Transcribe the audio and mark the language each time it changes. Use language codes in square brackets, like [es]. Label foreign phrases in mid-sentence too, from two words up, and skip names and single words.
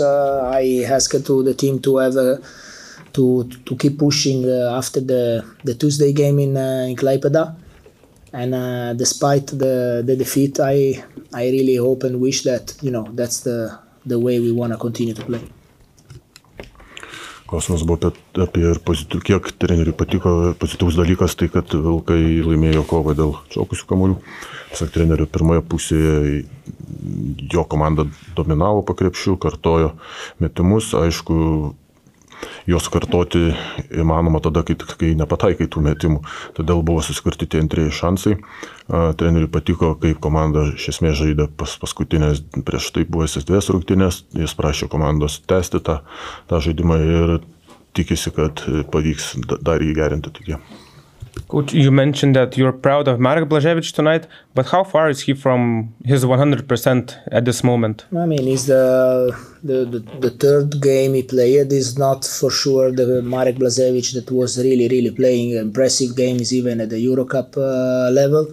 [en] I asked to the team to have to keep pushing after the Tuesday game in Klaipėda. And despite the defeat, I really hope and wish that, you know, that's the way we want to continue to play. [lt] Klausimas buvo apie kiek treneriui patiko pozityvus dalykas, tai kad Vilkai laimėjo kovą dėl čiokusių kamuolių. Pasak trenerių, pirmoje pusėje jo komanda dominavo po krepšiu, kartojo metimus, aišku, jos kartoti įmanoma tada, kai nepataikai tų metimų. Todėl buvo susikurti tie antrieji šansai. Treneriui patiko, kaip komanda iš esmės žaidė paskutinės prieš tai buvusias 2 rungtynes. Jis prašė komandos tęsti tą žaidimą ir tikisi, kad pavyks dar jį gerinti ateityje. [en] Coach, you mentioned that you're proud of Marek Blažević tonight, but how far is he from his 100% at this moment? I mean, it's the third game he played. Is not for sure the Marek Blažević that was really playing impressive games even at the Eurocup level.